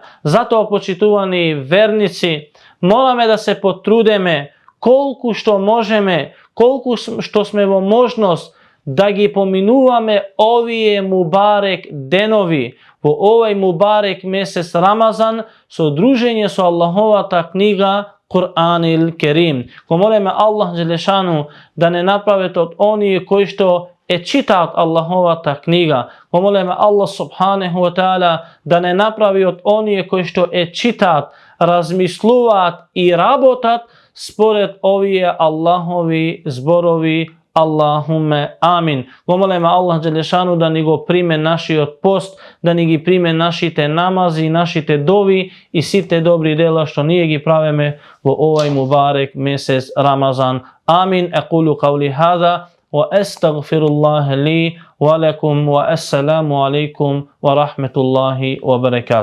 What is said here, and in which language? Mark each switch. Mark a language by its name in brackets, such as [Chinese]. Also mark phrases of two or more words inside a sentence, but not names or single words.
[Macedonian] Затоа, почитувани верници, мораме да се потрудеме колку што можеме, колку што сме во можност да ги поминуваме овие мубарек денови, во овој мубарек месец Рамазан, со дружење со Аллаховата книга Кур'ан ил Керим. Ко молиме Аллах Желешану да не направи од оние кои што е читаат Аллаховата книга. Ко молиме Аллах [Arabic] سبحانه وتعالى [Macedonian] да не направи од оние кои што е читаат, размислуваат и работат според овие Аллахови зборови. [Arabic] اللهم آمين. [Macedonian] Го молиме Аллах Желешану да ни го приме нашиот пост, да ни ги приме нашите намази, нашите дови и сите добри дела што ние ги правиме во овај мубарек месец Рамазан. Амин. [Arabic] أقول قولي هذا وأستغفر الله لي ولكم والسلام عليكم ورحمة الله وبركاته.